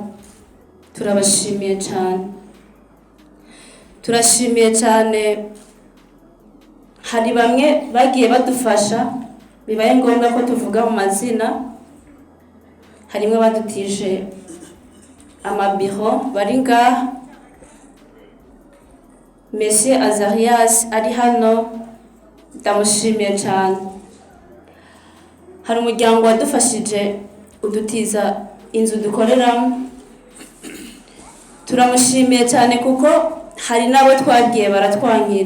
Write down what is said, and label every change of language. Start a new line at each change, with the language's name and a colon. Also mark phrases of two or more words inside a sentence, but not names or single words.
Rundi: Turabashimiye cyane, turashimiye cyane. Hari bamwe bagiye badufasha bibaye ngombwa ko tuvuga mu mazina. Harimwe badutije amabiro bari ngaha. Monsieur Azarias ari hano, ndamushimiye cyane. Hari umuryango wadufashije udutiza inzu dukoreramo, turamushimiye cyane kuko hari nabo twagiye baratwankira.